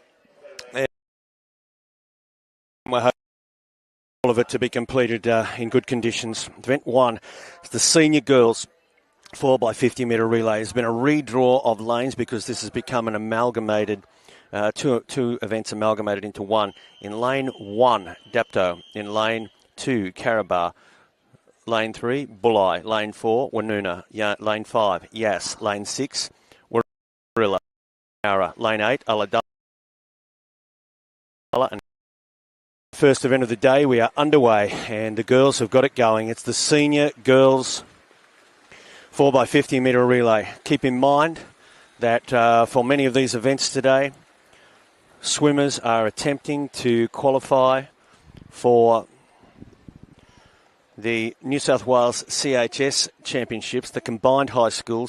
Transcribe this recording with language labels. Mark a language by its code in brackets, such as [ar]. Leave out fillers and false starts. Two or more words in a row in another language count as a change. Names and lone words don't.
[en] We're hoping all of it to be completed in good conditions. Event one is the senior girls 4x50 metre relay. There's been a redraw of lanes because this has become an amalgamated, two events amalgamated into one. In lane 1, Dapto. In lane 2, Carabar. Lane 3, Bulli. Lane 4, Wanuna. Lane 5, Yas. Lane 6, Warilla. Lane 8, Ulladulla. And first event of the day, we are underway, and the girls have got it going. It's the senior girls 4x50 metre relay. Keep in mind that for many of these events today, swimmers are attempting to qualify for the New South Wales CHS Championships, the combined high schools.